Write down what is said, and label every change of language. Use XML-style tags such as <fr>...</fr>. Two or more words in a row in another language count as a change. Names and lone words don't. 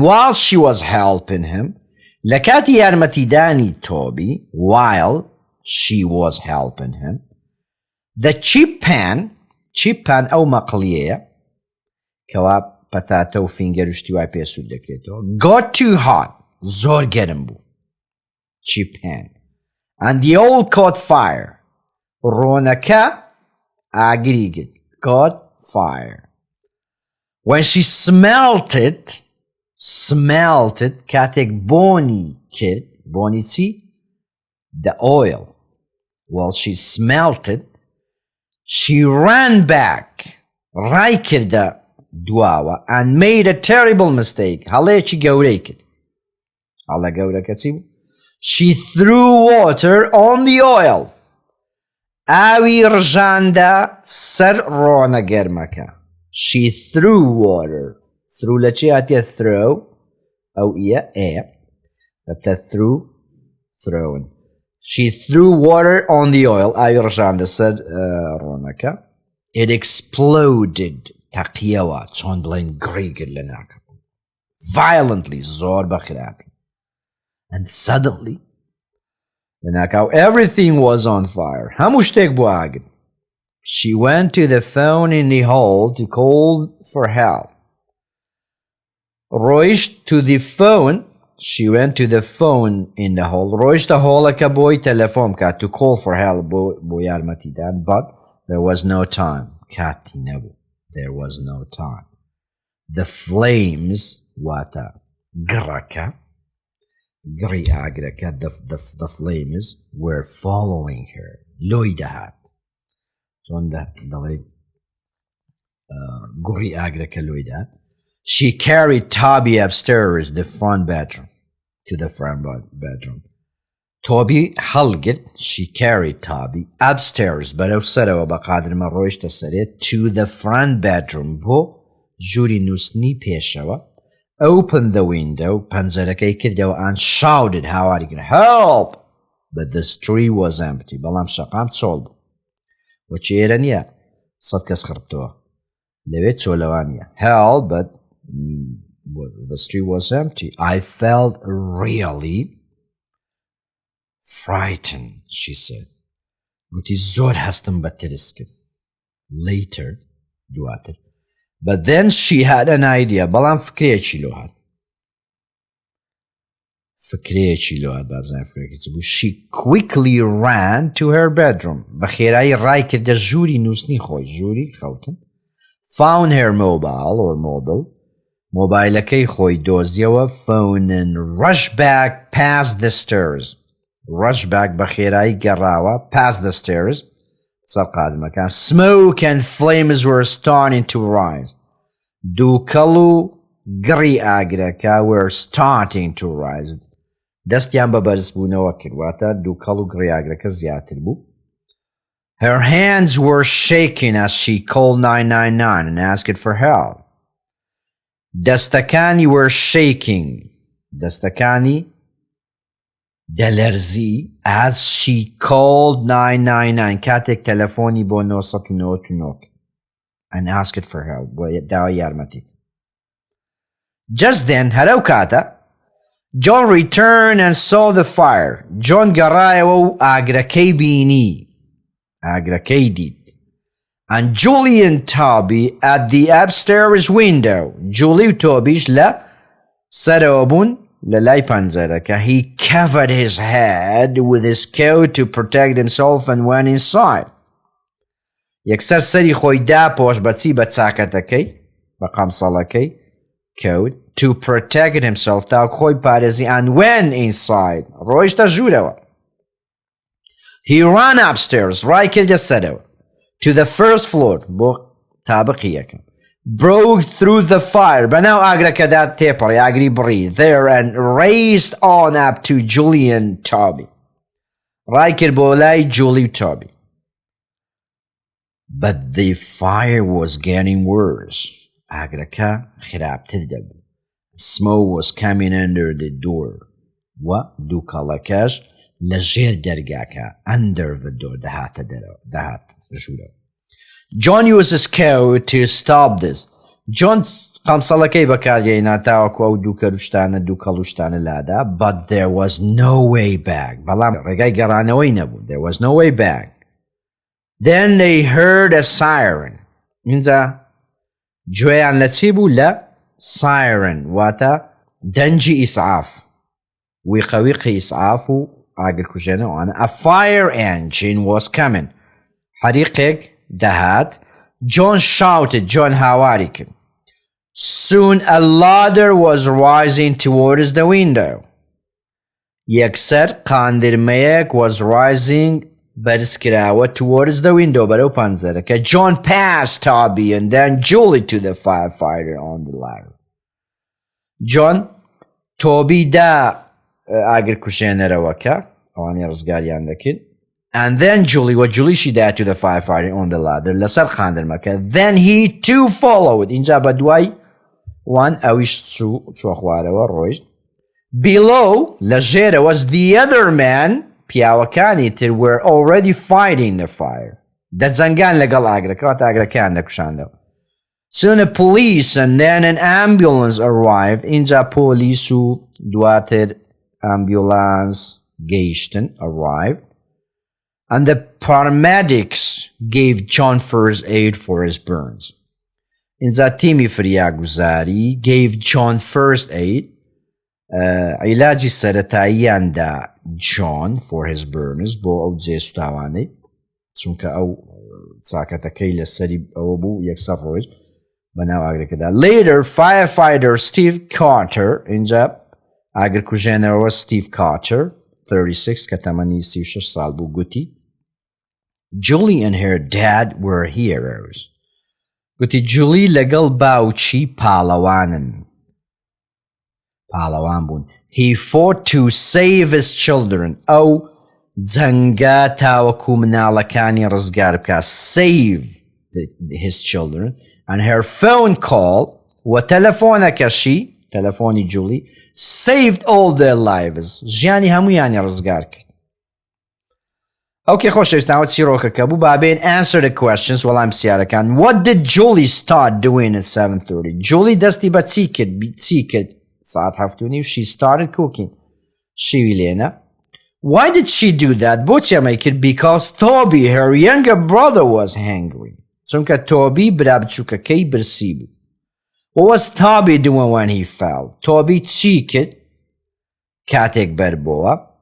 <en>while she was helping him</en> <ckb>لكاتي يارمتي داني</ckb> <en>Toby while she was helping him the chip pan</en> <ckb>أو مقلية كوا بتاتو فينجر وشتواي بيسو دكتو</ckb> <en>got too hot</en> <ckb>زور گرم بو</ckb> <en>chip pan and the old caught fire رونكا agreed caught fire when she smelt it</en> <ckb>كاتك بوني تي</ckb> <en>the oil while she smelt it she ran back</en> <ckb>راي كردا دواوە</ckb> <en>and made a terrible mistake.</en> <ckb>هەڵەیەکی گەورەی کرد. هەڵە گەورەکە چی بوو؟</ckb> <en>She threw water on the oil.</en> <ckb>ئاوی ڕژاندا سەر ڕۆنە گەرمەکە.</ckb> <en>She threw water. Threw</en> <ckb>لە چی هاتیە</ckb> <en>throw</en> <ckb>ئەو ئیە دەبتە</ckb> <en>thrown. She threw water on the oil.</en> <ckb>ئاوی ڕژاندا سەر ڕۆنەکە.</ckb> <en>It exploded.</en> <ckb>تەقیەوە چۆن بڵێن گڕی کرد لە ناکە. Violently زۆر بەخراپی.</ckb> <en>And suddenly</en> <ckb>لە ناکاو</ckb> <en>everything was on fire.</en> <ckb>هەموو شتێک بوو ئاگر.</ckb> <en>She went to the phone in the hall to call for help. ڕۆیشت to the phone. She went to the phone in the hall.</en> <ckb>ڕۆیشتە هۆڵەکە بۆی تەلەفۆن کات</ckb> <en>to call for help</en> <ckb>بۆ یارمەتیدان</ckb> <en>but there was no time.</en> <ckb>کاتی نەبوو.</ckb> <en>There was no time. The flames</en> <ckb>واتە گڕەکە گڕی ئاگرەکە</ckb> <en>the flames were following her.</en> <ckb>لۆی دەهات. چۆن دەڵێ گوڕی ئاگرەکە لۆی دەهات.</ckb> <en>She carried Toby upstairs to the front bedroom.</en> <ckb>Toby هەڵگرت.</ckb> <en>She carried Toby upstairs</en> <ckb>بەرەو سەرەوە بە قادرمە ڕۆیشتە سەرێت</ckb> <en>to the front bedroom</en> <ckb>بۆ ژووری نووسنی پێشەوە.</ckb> <en>Opened the window</en> <ckb>پەنجەرەکەی کردەوە</ckb> <en>and shouted</en> <ckb>هاواری کرد</ckb> <en>help but the street was empty.</en> <ckb>بەڵام شەقام چۆڵ بوو. وەچی ئێرە نییە 100 کەس خڕبتەوە لەوێ چۆلەوان نییە</ckb> <en>help but the street was empty. I felt really frightened, she said.</en> <ckb>گوتی زۆر هەستم بە ترس کرد.</ckb> <en>Later دواتر. But then she had an idea.</en> <ckb>بەڵام فکرێکی لۆ هات. بابزای فکرێکی چ بوو.</ckb> <en>She quickly ran to her bedroom.</en> <ckb>بە خێرایی ڕای کردە ژووری نووسنی خۆی. ژووری خەوتن.</ckb> <en>Found her mobile.</en> <ckb>مۆبایلەکەی خۆی دۆزیەوە.</ckb> <en>Phone and rushed back past the stairs. Rush back</en> <ckb>بە خێرایی گەڕاوە</ckb> <en>past the stairs.</en> <ckb>سەر قادمەکان.</ckb> <en>Smoke and flames were starting to rise.</en> <ckb>دووکەڵ و گڕی ئاگرەکە</ckb> <en>were starting to rise.</en> <ckb>دەستیان بە بەرز بوونەوە کردواتە دووکەڵ و گڕی ئاگرەکە زیاتر بوو.</ckb> <en>Her hands were shaking as she called 999 and asked for help. دەستەکانی were shaking.</en> <ckb>دەستەکانی دەلەرزی</ckb> <en>as she called 999</en> <ckb>کاتێک تەلەفۆنی بۆ 999</ckb> <en>and asked for help</en> <ckb>بۆ داوای یارمەتی.</ckb> <en>Just then</en> <ckb>هەرەو کاتە</ckb> <en>John returned and saw the fire.</en> <ckb>John گەڕایەوە و ئاگرەکەی بینی. ئاگرەکەی دید.</ckb> <en>And Julie and Toby at the upstairs window.</en> <ckb>Julie و تۆبیش لە سەرەوە بوون لە لای پەنجەرەکە.</ckb> <en>He covered his head with his coat to protect himself and went inside.</en> <ckb>یەکسەر سەری خۆی داپۆش بەچی بە چاکەتەکەی بە قەمسەڵەکەی</ckb> <en>coat to protect himself</en> <ckb>تا خۆی پارێزی</ckb> <en>and went inside.</en> <ckb>ڕۆیشتە ژوورەوە.</ckb> <en>He ran upstairs.</en> <ckb>ڕای کردە سەرەوە.</ckb> <en>To the first floor.</en> <ckb>بۆ تابقی یەکەم.</ckb> <en>Broke through the fire.</en> <ckb>بەناو ئاگرەکەدا تێپەڕی ئاگری بڕی.</ckb> <en>There and raced on up to Julie and Toby.</en> <ckb>ڕای کرد بۆ لای جولی و تۆبی.</ckb> <en>But the fire was getting worse.</en> <ckb>ئاگرەکە خراپتر دەبوو.</ckb> <en>Smoke was coming under the door.</en> <ckb>و دووکەڵەکەش لە ژێر دەرگاکە</ckb> <en>under the door</en> <ckb>دەهات ژوورەوە.</ckb> <en>John used his coat to stop this.</en> <ckb>John قەمسەڵەکەی بەکارهێنا تاوەکو ئەو دووکەڵوشتانە لادا.</ckb> <en>But there was no way back.</en> <ckb>بەڵام ڕێگای گەڕانەوەی نەبوو.</ckb> <en>There was no way back. Then they heard a siren.</en> <ckb>اینجا گوێیان لە چی بوو؟ لە siren واتە دەنجی ئیسعاف. ویقەویقی ئیسعاف و ئاگرکوژێنەوەوانە.</ckb> <en>A fire engine was coming.</en> <ckb>حەریقێک دەهات.</ckb> <en>John shouted.</en> <ckb>John هاواری کرد.</ckb> <en>Soon a ladder was rising towards the window.</en> <ckb>یەکسەر قاندرمەیەک</ckb> <en>was rising</en> <ckb>بەرزکراوە</ckb> <en>towards the window</en> <ckb>بەرەو پەنجەرەکە.</ckb> <en>John passed Toby and then Julie to the firefighter on the ladder.</en> <ckb>John تۆبی دا ئاگرکوژێنەرەوەکە ئەوانەی ڕزگاریان دەکرد. And then Julie وە جولیشی دا to the firefighter on the ladder لەسەر خاندرمەکە.</ckb> <en>Then he too followed.</en> <ckb>اینجا بە دوای وان ئەویش چوە خوارەوە ڕۆیشت.</ckb> <en>Below لەژێرە was the other man</en> <ckb>پیاوەکانی تر</ckb> <en>were already fighting the fire.</en> <ckb>دەجەنگان لەگەڵ ئاگرەکەوە ئاگرەکان دەکوشاندەوە.</ckb> <en>Soon a police and then an ambulance arrived.</en> <ckb>اینجا پۆلیس و دواتر ambulance گەیشتن arrived.</ckb> <en>And the paramedics gave John first aid for his burns.</en> <ckb>اینجا تیمی فریاگوزاری</ckb> <en>gave John first aid.</en> <ckb>عیلاجی سەرەتاییان دا John</ckb> <en>for his burns</en> <ckb>بۆ ئەو جێسوتاوانەی چونکە ئەو چاکەتەکەی لەسەری ئەوە بوو یەکسەر ڕۆیشت بەناو ئاگرەکەدا.</ckb> <en>Later firefighter Steve Carter</en> <ckb>اینجا ئاگرکوژێنەرەوە Steve Carter 36 کە تەمەنی 36 ساڵ بوو گوتی</ckb> <en>Julie and her dad were heroes.</en> <ckb>گوتی جولی لەگەڵ باوچی پاڵەوانن. پاڵەوان بوون.</ckb> <en>He fought to save his children.</en> <ckb>ئەو جەنگە تاوەکو مناڵەکانی ڕزگار بکە.</ckb> <en>Save his children. And her phone call</en> <ckb>و تەلەفۆنەکەشی تەلەفۆنی جولی</ckb> <en>saved all their lives.</en> <ckb>ژیانی هەموویانی ڕزگار کرد. Okay, خۆشەویستان چیرۆکەکە بوو بابێن</ckb> <en>answer the questions</en> <ckb>وەڵام پرسیارەکان.</ckb> <en>What did Julie start doing at 7:30?</en> <ckb>Julie دەستی بە چی کرد ساعت 7:30</ckb> <en>she started cooking.</en> <ckb>شیوی لێنە.</ckb> <en>Why did she do that?</en> <ckb>بۆچی ئەمەی کرد?</ckb> <en>Because Toby, her younger brother, was hungry.</en> <ckb>چونکە تۆبی برا بچووکەکەی برسی بوو.</ckb> <en>What was Toby doing when he fell?</en> <ckb>تۆبی چی کرد کاتێک بەربۆوە؟</ckb>